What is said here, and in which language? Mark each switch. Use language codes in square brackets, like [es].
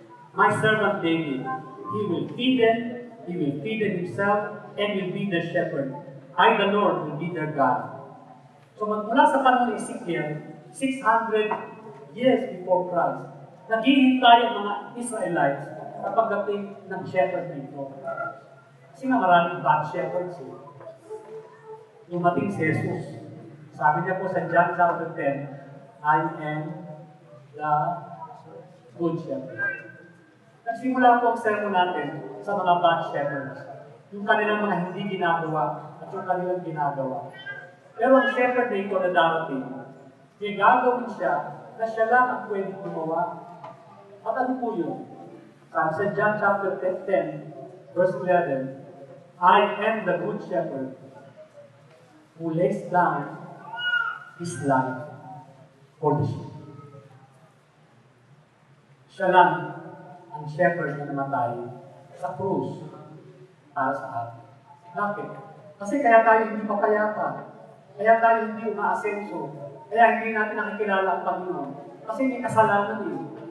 [en] My servant David, he will feed them himself, and will be their shepherd. I, the Lord, will be their God. [tl] So magmula sa panahon ni Ezekiel, [en] 600 years before Christ, [tl] naghihintay ang mga Israelites sa pagdating ng shepherd dito. Kasi nga maraming bad shepherds eh. Dumating si Jesus. Sabi niya po sa [en] John chapter 10, I am the good shepherd. [tl] Nagsimula po ang sermon natin sa mga bad shepherds. Yung kanilang mga hindi ginagawa at yung kanilang ginagawa. Pero ang shepherd na ito na darating, may gagawin siya na siya lang ang pwedeng gumawa. At ano po yun? Sabi sa [en] John chapter 10, verse 11, I am the good shepherd who lays down his life for the sheep. [tl] Siya lang ang shepherd na namatay sa krus para sa atin. Bakit? Kasi kaya tayo hindi mapayapa. Kaya tayo hindi umaasenso. Kaya hindi natin nakikilala ang Panginoon. Kasi may kasalanan eh.